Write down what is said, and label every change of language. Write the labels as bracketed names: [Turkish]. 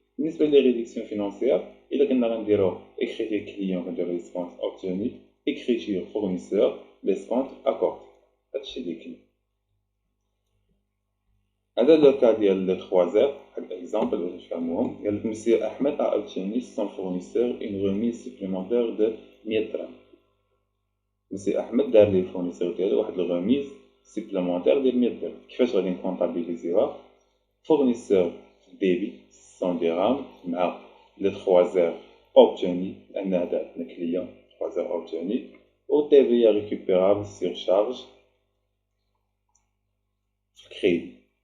[Arabic] بالنسبة لي ريدكسيون فينانسيير إلا كنا غنديرو إكريتير كليون كنديرو ليسكونت أوبتوني، إكريتير فورنيسور ليسكونت أكوردي. هادشي لي كاين. هذا لو كا ديال لي 3 زير بحال اكزامبل باش نفهموهم. قال لك [French] مسيو احمد a obtenu son fournisseur une remise supplémentaire de 100 درهم. [Arabic] مسيو احمد دار لي الفورنيسور ديالو واحد الغوميز سيبليمونتير ديال 100 درهم. كيفاش غادي نكونطابيليزيوها؟ فورنيسور ديبي 100 درهم مع لي 3 زير اوبتوني لان هذا عندنا كليون 3 زير اوبتوني، و تي في ريكوبيرابل سير شارج في الكريدي.